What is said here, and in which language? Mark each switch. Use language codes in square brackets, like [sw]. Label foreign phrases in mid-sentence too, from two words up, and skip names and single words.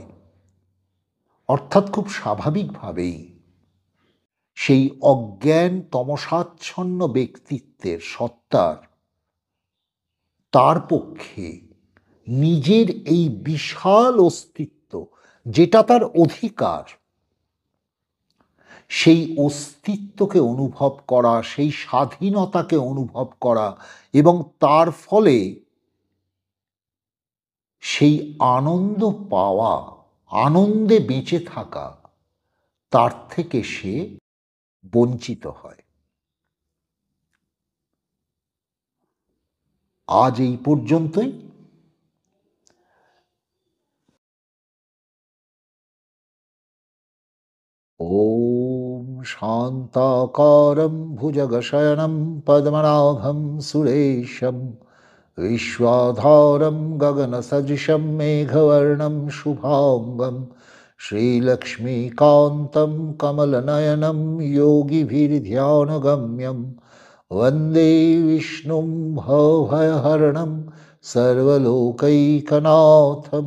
[bn] অর্থাৎ খুব স্বাভাবিকভাবেই সেই অজ্ঞান তমসাচ্ছন্ন ব্যক্তিত্বের, সত্তার, তার পক্ষে নিজের এই বিশাল অস্তিত্ব, যেটা তার অধিকার, সেই অস্তিত্বকে অনুভব করা, সেই স্বাধীনতাকে অনুভব করা এবং তার ফলে সেই আনন্দ পাওয়া, আনন্দে বেঁচে থাকা, তার থেকে সে বঞ্চিত হয়। আজ এই পর্যন্তই। [sa] ॐ शान्ताकारं भुजगशयनं पद्मनाभं सुरेशं विश्वाधारं गगनसदृशं मेघवर्णं शुभाङ्गं श्रीलक्ष्मीकान्तं कमलनयनं योगिभिर्ध्यानगम्यं वन्दे विष्णुं भवभयहरणं सर्वलोकैकनाथम्।